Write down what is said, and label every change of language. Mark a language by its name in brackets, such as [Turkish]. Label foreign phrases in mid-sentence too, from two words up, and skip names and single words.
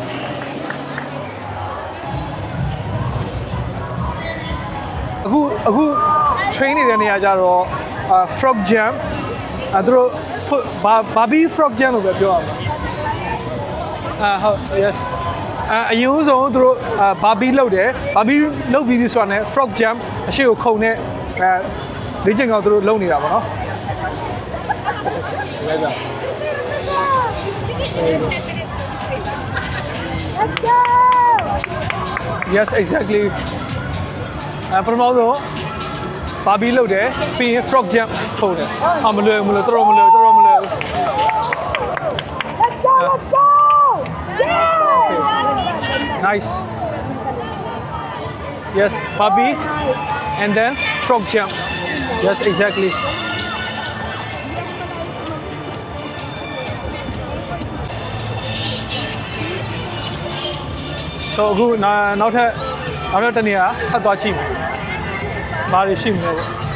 [Burmese] အခု train နေတဲ့နေရာကြတော့ [English] frog jump [Burmese] သူတို့ baby [English] frog jump [Burmese] လို့ပဲပြောရမှာဟုတ် yes အရင်ဆုံးသူတို့ baby လုပ်တယ် baby လုပ်ပြီးဆိုတာနဲ့ [English] frog jump [Burmese] အရှိကိုခုန်တဲ့လေ့ကျင့်ကောင်သူတို့လုပ်နေတာပေါ့နော် [English] Let's go! Yes, exactly. [Burmese] ပထမဆုံးဘာဘီလုပ်တယ်ပြီးရင် [English] frog jump [Burmese] ထုံးတယ်မလွယ်တော်မလွယ် [English] Let's go! Yeah! Okay. Nice. Yes, Bobby and then frog jump. Yes, exactly. [Burmese] So အခုနောက်ထပ်တနေရာထပ်သွားကြည့်မယ်။ဘာတွေရှိမလဲပေါ့